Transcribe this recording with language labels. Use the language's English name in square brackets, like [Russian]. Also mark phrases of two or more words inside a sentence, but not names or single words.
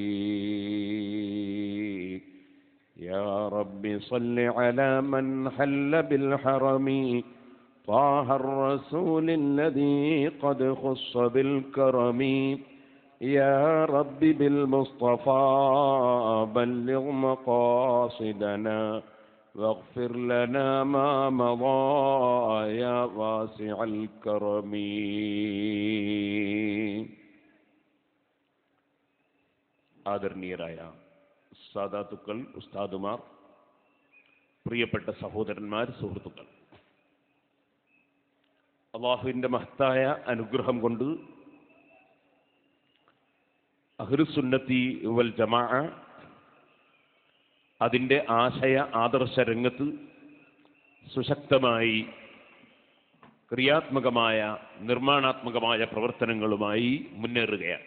[Arabic] يا رب صل على من حل بالحرم طه الرسول الذي قد خص بالكرم. يا رب بالمصطفى بلغ مقاصدنا واغفر لنا ما مضى يا واسع الكرم. [Malayalam] ആദരണീയരായ സാദാത്തുക്കൾ, ഉസ്താദുമാർ, പ്രിയപ്പെട്ട സഹോദരന്മാർ, സുഹൃത്തുക്കൾ, അല്ലാഹുവിൻ്റെ മഹത്തായ അനുഗ്രഹം കൊണ്ട് അഹ്ലുസുന്നത്തി വൽ ജമാഅ അതിൻ്റെ ആശയ ആദർശ രംഗത്ത് സുശക്തമായി ക്രിയാത്മകമായ നിർമ്മാണാത്മകമായ പ്രവർത്തനങ്ങളുമായി മുന്നേറുകയാണ്.